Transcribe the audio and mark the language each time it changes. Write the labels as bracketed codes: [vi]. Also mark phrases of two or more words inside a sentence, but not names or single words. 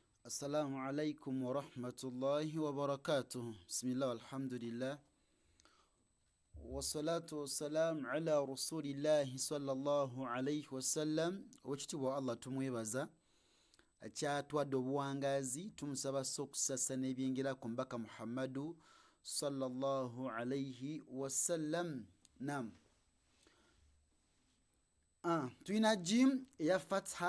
[ar] السلام عليكم ورحمة الله وبركاته. بسم الله، الحمد لله. والصلاة والسلام على رسول الله صلى الله عليه وسلم. [lg] Wekitibwa Allah tumwebaza akyatwadde obuwangazi, tumusaba okusasa n'ebyengera ku mbaka Muhammadu [ar] صلى الله عليه وسلم. [lg] Naam. Tuyina jim eya fatha.